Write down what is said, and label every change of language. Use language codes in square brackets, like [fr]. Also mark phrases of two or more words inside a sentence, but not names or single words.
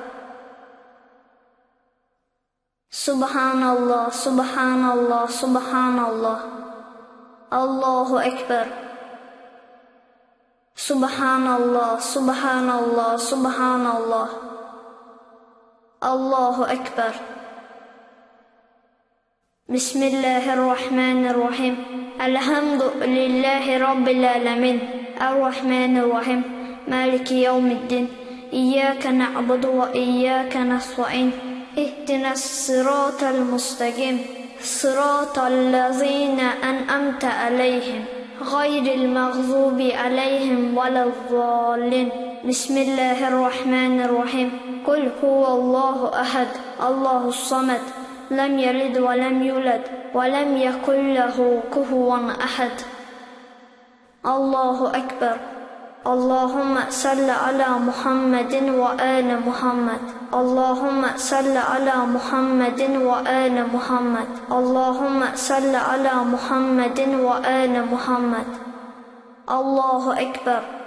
[ar] سبحان الله، سبحان الله، سبحان الله. الله أكبر. سبحان الله، سبحان الله، سبحان الله. الله أكبر. Bismillahirrahmanirrahim. الحمد لله رب العالمين. الرحمن الرحيم. مالك يوم الدين. إياك نعبد وإياك نستعين. اهدنا الصراط المستقيم. صراط الذين أنعمت عليهم. غير المغضوب عليهم ولا الضالين. Bismillahirrahmanirrahim. قل هو الله أحد. الله الصمد. لم يلد ولم يولد ولم يكن له كفوا أحد الله أكبر اللهم صل على محمد وآل محمد اللهم صل على محمد وآل محمد اللهم صل على محمد وآل محمد الله أكبر